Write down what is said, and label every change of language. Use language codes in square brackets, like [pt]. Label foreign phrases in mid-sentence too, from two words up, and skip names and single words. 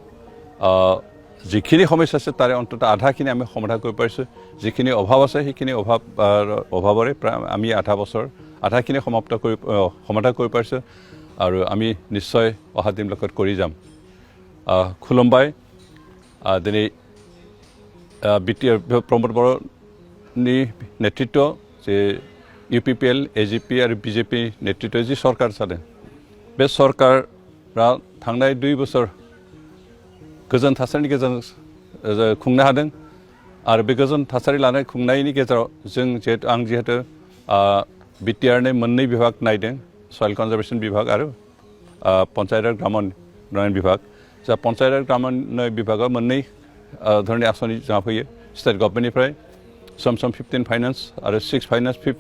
[as] যিখিনি সমস্যা আছে তাৰে অন্তত আধাখিনি আমি সমাধান কৰিব পাৰিছোঁ যিখিনি অভাৱ আছে সেইখিনি অভাৱৰে প্ৰায় আমি আধাখিনি সমাধান কৰিব পাৰিছোঁ আৰু আমি নিশ্চয় অহা দিনবিলাকত কৰি যাম [brx] खुलुम्बाय दिनै BTR প্ৰমোদ বড়োনি [as] নেতৃত্ব যে UPPL AGP আৰু BJP নেতৃত্ব যি সরকার চালে [brx] बे सरकारा थांनाय 2 बोसोर गोजोन थासारिनि गेजेरजों खुंनो हादों आरो बे गोजोन थासारि लानाय खुंनायनि गेजेराव आं जिहेतु BTR नि मोननै बिभाग नायदों [en] soil conservation [brx] बिभाग आरो पन्चायत ग्रामोन्नयन बिभाग जा पन्चायत ग्रामोन्नयन बिभागा मोननै धरननि आसनि जोंहा फैयो स्टेट गभर्नमेन्टनिफ्राय सम 15 फाइनान्स आरो 6 फाइनान्स